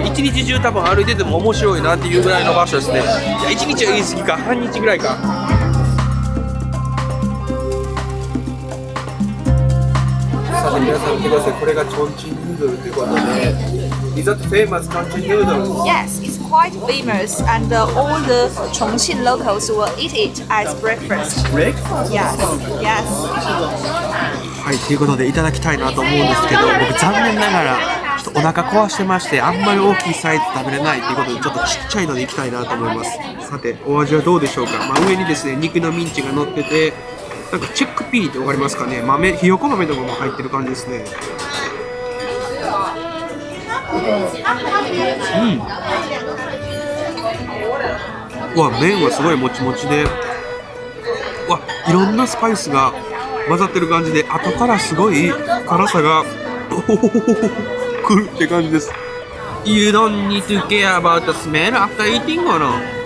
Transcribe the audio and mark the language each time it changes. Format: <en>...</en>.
<ja>一日中多分歩いてても面白いなっていうぐらいの場所ですね。いや、一日は言い過ぎか、半日ぐらいか。さて皆さん見てください。これがチョンチンヌードルということで、</ja> <en>Is that famous Chongqing noodles? Yes, it's quite famous, and all the Chongqing locals will eat it as breakfast. Breakfast? Yes, yes.</en> <ja>はい、ということでいただきたいなと思うんですけど、僕残念ながらちょっとお腹壊してまして、あんまり大きいサイズ食べれないということで、ちょっとちっちゃいのでいきたいなと思います。さて、お味はどうでしょうか。上にですね、肉のミンチが乗ってて、なんかチェックピーってわかりますかね。ひよこ豆とかも入ってる感じですね。うわ、麺はすごいもちもちで、うわ、いろんなスパイスが混ざってる感じで、後からすごい辛さがくるって感じです。</ja> <en>You don't need to care about the smell after eating or no?</en>